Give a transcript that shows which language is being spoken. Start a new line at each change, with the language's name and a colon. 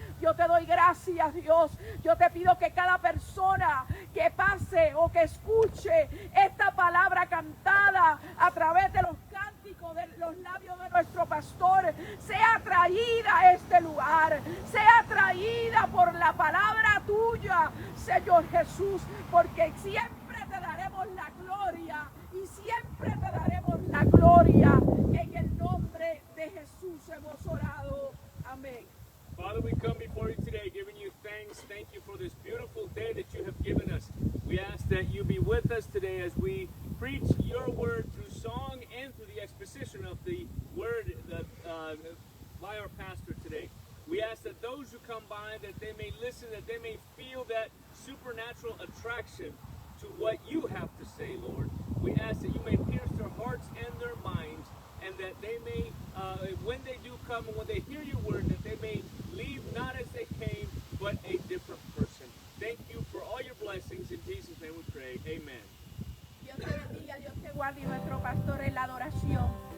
Spanish: Yo te doy gracias, Dios. Yo te pido que cada persona que pase o que escuche esta palabra cantada a través de los cánticos de los labios de nuestro pastor sea traída a este lugar, sea traída por la palabra tuya, Señor Jesús, porque siempre te daremos la gloria y siempre te daremos la gloria. En el nombre de Jesús hemos orado. Amén.
English: Father, we come before you today giving you thanks. Thank you for this beautiful day that you have given us. We ask that you be with us today as we preach your word through song and through the exposition of the word by our pastor today. We ask that those who come by, that they may listen, that they may feel that supernatural attraction to what you have to say, Lord. We ask that you may pierce their hearts and their minds, and that they may, when they do come and when they hear your word, that they may leave not as they came, but a different person. Thank you for all your blessings. In Jesus' name we pray. Amen.
Spanish: Dios te bendiga, Dios te guarde, y nuestro pastor en la adoración.